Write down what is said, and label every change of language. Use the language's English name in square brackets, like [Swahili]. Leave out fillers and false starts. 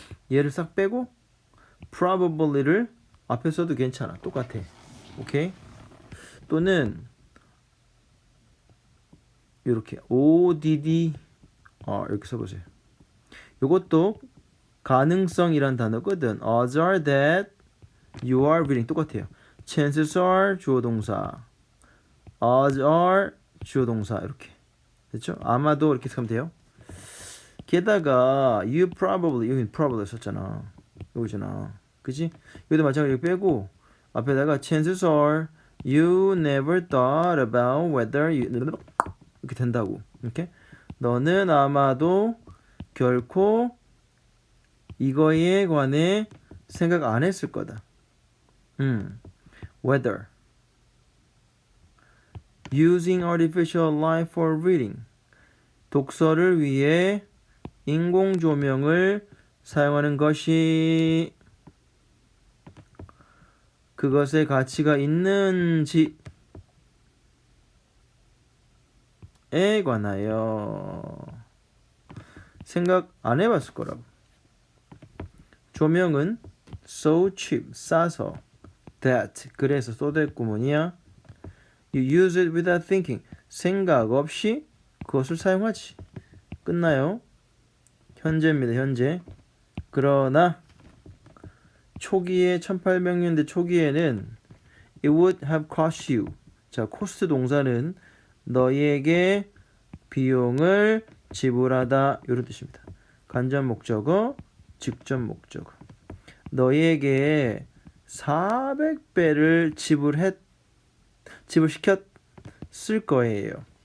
[Korean] 얘를 싹 빼고 probably를 앞에 써도 괜찮아. 똑같아. 오케이? 또는 이렇게 ODD 이렇게 써보세요. 이것도 가능성이란 단어거든. [English] Odds are that you are reading [Korean] 똑같아요. [English] Chances are [Korean] 주어 동사, [English] odds are [Korean] 주어 동사 이렇게 됐죠? 아마도 이렇게 쓰면 돼요. 게다가 [English] you probably [Korean] 여기 probably 썼잖아. 여기잖아. 그치? 여기도 마찬가지로 빼고 앞에다가 [English] chances are you never thought about whether you [Korean] 이렇게 된다고. 이렇게 너는 아마도 결코 이거에 관해 생각 안 했을 거다. [English] Whether using artificial light for reading [Korean] 독서를 위해 인공 조명을 사용하는 것이 그것의 가치가 있는지에 관하여 생각 안 해봤을 거라고. 조명은 [English] so cheap, [Korean] 싸서 that, 그래서 so that 구문이야. [English] You use it without thinking, [Korean] 생각 없이 그것을 사용하지. 끝나요. 현재입니다. 현재. 그러나 초기에 1800년대 초기에는 [English] it would have cost you. [Korean] 자, 코스트 동사는 너희에게 비용을 지불하다 이런 뜻입니다. 간접 목적어, 직접 목적어. 너희에게 400배를 지불시켰을 거예요.